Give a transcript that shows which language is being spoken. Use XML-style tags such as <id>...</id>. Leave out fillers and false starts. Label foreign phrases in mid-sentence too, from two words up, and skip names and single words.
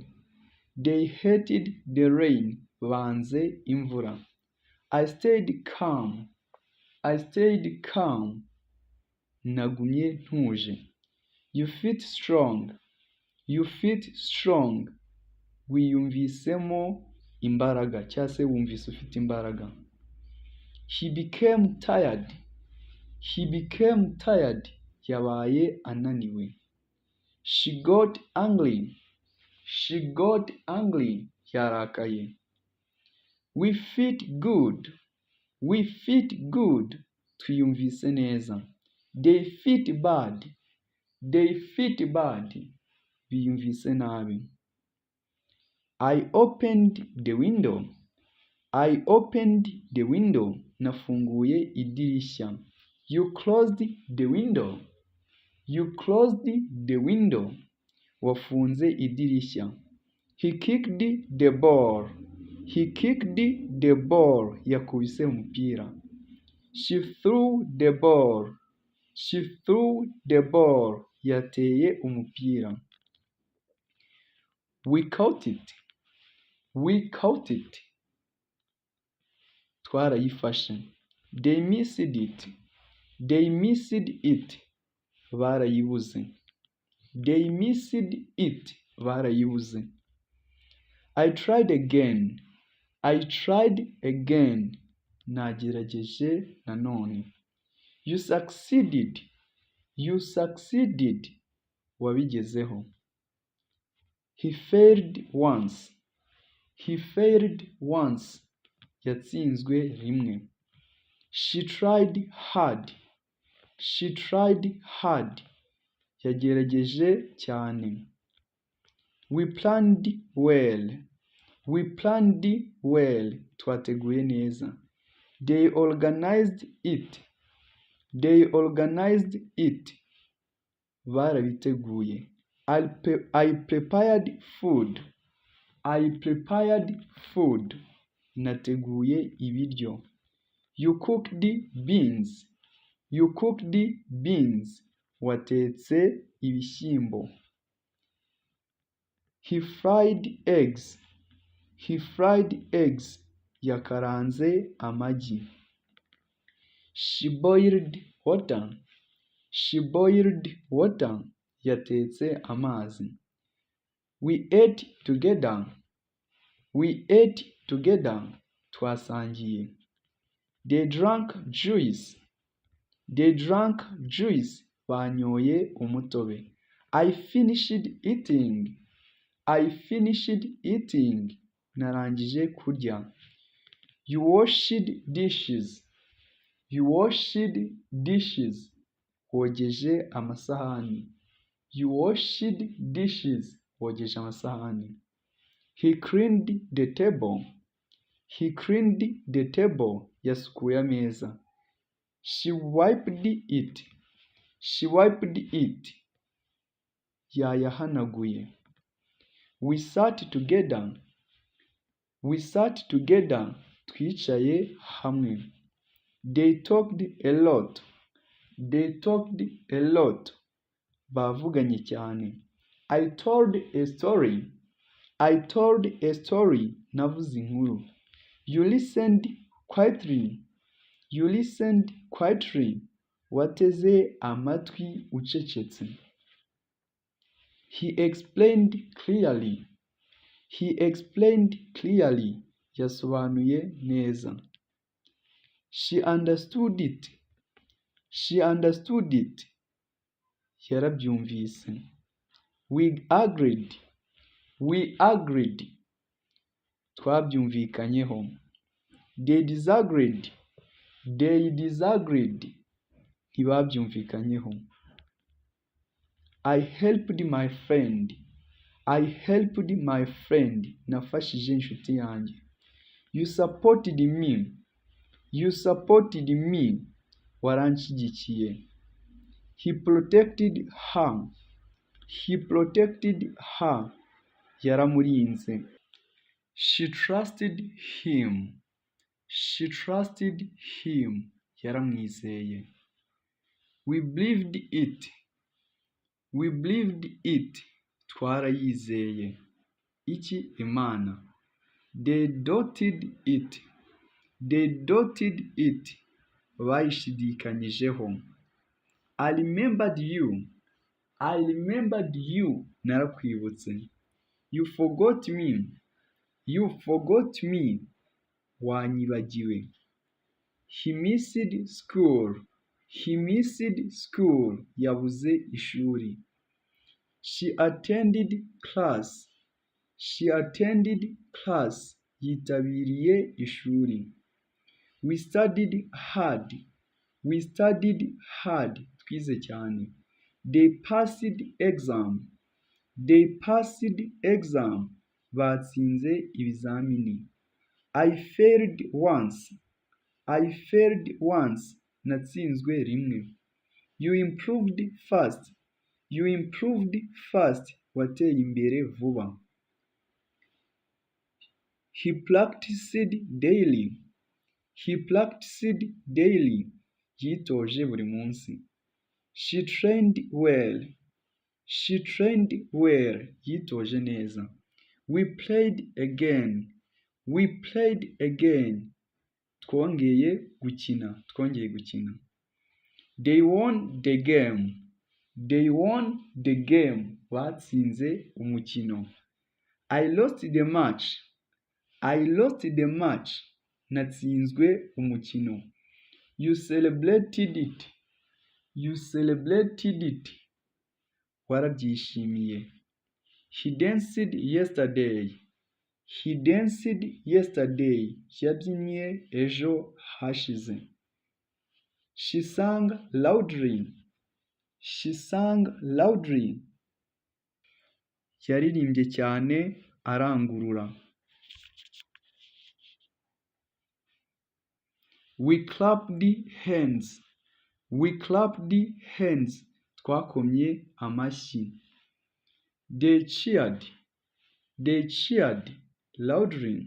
<en>They hated the rain.</en> <rw>Banze imvura.</rw> <en>I stayed calm. I stayed calm.</en> <rw>Nagumye ntuje.</rw> <en>You felt strong. You felt strong.</en> <rw>Wiyumvisemo imbaraga cyangwa se wumvise ufite imbaraga.</rw> <en>He became tired. He became tired.</en> <rw>Yabaye ananiwe.</rw> <en>She got angry. She got angry. Yarakaye. We felt good. We felt good.</en> <rw>Twiyumvise neza.</rw> <en>They felt bad. They felt bad.</en> <rw>Biyumvise nabi.</rw> <en>I opened the window. I opened the window.</en> <rw>Nafunguye idirishya.</rw> <en>You closed the window. You closed the window.</en> <rw>Wafunze idirishya.</rw> <en>He kicked the ball. He kicked the ball.</en> <rw>Yakubise umupira.</rw> <en>She threw the ball. She threw the ball.</en> <rw>Yateye umupira.</rw> <en>We caught it. We caught it. Twarayifashe. They missed it. They missed it. Barayibuze. They missed it. Barayibuze. I tried again. I tried again.</en> <rw>Nagerageje nanone.</rw> <en>You succeeded. You succeeded. Wabigezeho. He failed once. He failed once.</en> <rw>Yatsinzwe rimwe.</rw> <en>She tried hard. She tried hard.</en> <rw>Yagerageje cyane.</rw> <en>We planned well. We planned well.</en> <rw>Twateguye neza.</rw> <en>They organized it. They organized it. Barabiteguye. I prepared food. I prepared food.</en> <rw>Nateguye ibiryo.</rw> <en>You cooked beans. You cooked beans.</en> <rw>Watetse ibishyimbo.</rw> <en>He fried eggs. He fried eggs.</en> <rw>Yakaranze amagi.</rw> <en>She boiled water. She boiled water.</en> <rw>Yatetse amazi.</rw> <en>We ate together. We ate together. Twasangiye. They drank juice. They drank juice.</en> <rw>Banyoye umutobe.</rw> <en>I finished eating. I finished eating.</en> <rw>Narangije kurya.</rw> <en>You washed dishes. You washed dishes.</en> <rw>Wogeje amasahani.</rw> <en>You washed dishes.</en> <rw>Wogeje amasahani.</rw> <en>He cleaned the table. He cleaned the table.</en> <rw>Yasukuye ameza.</rw> <en>She wiped it. She wiped it. Yayahanaguye. We sat together. We sat together.</en> <rw>Twicaye hamwe.</rw> <en>They talked a lot. They talked a lot.</en> <rw>Bavuganye cyane.</rw> <en>I told a story. I told a story.</en> <rw>Navuze inkuru.</rw> <en>You listened quietly. You listened quietly.</en> <rw>Wateze amatwi ucecetse.</rw> <en>He explained clearly. He explained clearly.</en> <rw>Yasobanuye neza.</rw> <en>She understood it. She understood it. Yarabyumvise. We agreed. We agreed. Twabyumvikanyeho. They disagreed. They disagreed. Ntibabyumvikanyeho. I helped my friend. I helped my friend.</en> <rw>Nafashije inshuti yanjye.</rw> <en>You supported me. You supported me. Waranshyigikiye. He protected her. He protected her. Yaramurinze. She trusted him. She trusted him. Yaramwizeye. We believed it. We believed it.</en> <rw>Twarayizeye. Iki Imana.</rw> <en>They doubted it. They doubted it. Bayishidikanyijeho. I remembered you. I remembered you. Narakwibutse. You forgot me. You forgot me. Wanyibagiwe. He missed school. He missed school.</en> <rw>Yabuze ishuri.</rw> <en>She attended class. She attended class.</en> <rw>Yitabiriye ishuri.</rw> <en>We studied hard. We studied hard.</en> <rw>Twize cyane.</rw> <en>They passed exam. They passed exam.</en> <rw>Batsinze ibizamini.</rw> <en>I failed once. I failed once.</en> <rw>Natsinzwe rimwe.</rw> <en>You improved fast. You improved fast.</en> <rw>Wateye imbere vuba.</rw> <en>He practiced daily. He practiced daily.</en> <rw>Yitoje buri munsi.</rw> <en>She trained well. She trained well.</en> <rw>Yitoje neza.</rw> <en>We played again. We played again.</en> <rw>Twongeye gukina. Twongeye gukina.</rw> <en>They won the game. They won the game.</en> <rw>Batsinze umukino.</rw> <en>I lost the match. I lost the match.</en> <rw>Natsinzwe umukino.</rw> <en>You celebrated it. You celebrated it. Warabyishimiye. He danced yesterday. He danced yesterday.</en> <rw>Yabyinnye ejo hashize.</rw> <en>She sang loudly. She sang loudly.</en> <rw>Yaririmbye cyane arangurura.</rw> <en>We clapped hands. We clapped hands.</en> <rw>Twakomye amashyi.</rw> <en>They cheered. They cheered loudly.</en>